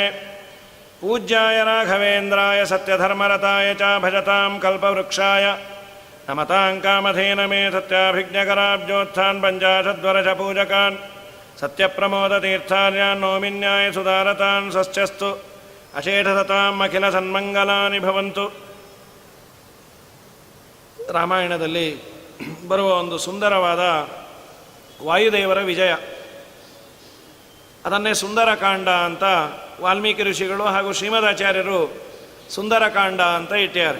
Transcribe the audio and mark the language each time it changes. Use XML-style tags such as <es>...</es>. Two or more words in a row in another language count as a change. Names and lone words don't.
<sa>ಪೂಜ್ಯಾಯ ರಾಘವೇಂದ್ರಾಯ ಸತ್ಯಧರ್ಮರತಾಯ ಚ ಭಜತಾಂ ಕಲ್ಪವೃಕ್ಷಾಯ ನಮತಾಂ ಕಾಮಧೇನಮೇ. ಸತ್ಯಾಭಿಜ್ಞಕರಾಬ್ಜೋತ್ಥಾನ್ ಪಂಚಾಶದ್ವರಶ ಪೂಜಕಾನ್ ಸತ್ಯಪ್ರಮೋದತೀರ್ಥಾರ್ಯಾನ್ ನೋಮಿನ್ಯಾಯ ಸುಧಾರತಾನ್. ಸ್ವಶ್ಚಸ್ತು ಅಶೇಷಸತಾಂ ಅಖಿಲ ಸನ್ಮಂಗಲಾನಿ ಭವಂತು.</sa> <kn>ರಾಮಾಯಣದಲ್ಲಿ ಬರುವ ಒಂದು ಸುಂದರವಾದ ವಾಯುದೇವರ ವಿಜಯ, ಅದನ್ನೇ ಸುಂದರಕಾಂಡ ಅಂತ ವಾಲ್ಮೀಕಿ ಋಷಿಗಳು ಹಾಗೂ ಶ್ರೀಮದಾಚಾರ್ಯರು ಸುಂದರಕಾಂಡ ಅಂತ ಇಟ್ಟಿದ್ದಾರೆ.</kn>